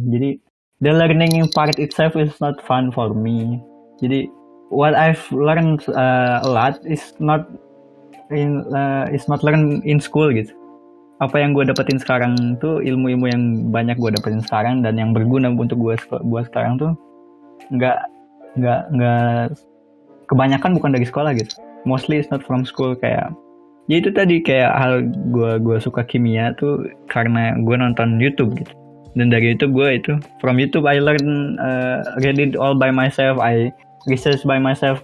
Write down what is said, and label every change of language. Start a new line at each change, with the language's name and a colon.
English: Jadi the learning part itself is not fun for me. Jadi what I've learned a lot is not learned in school gitu.
Indonesian: Apa yang gue dapetin sekarang tuh ilmu-ilmu yang banyak gue dapetin sekarang dan yang berguna untuk gue sekarang tuh nggak kebanyakan bukan dari sekolah gitu.
English: Mostly it's not from school.
Indonesian: Kayak ya itu tadi, kayak hal gue suka kimia tuh karena gue nonton YouTube gitu. Dan dari YouTube
English: from YouTube I learn read it all by myself, I research by myself.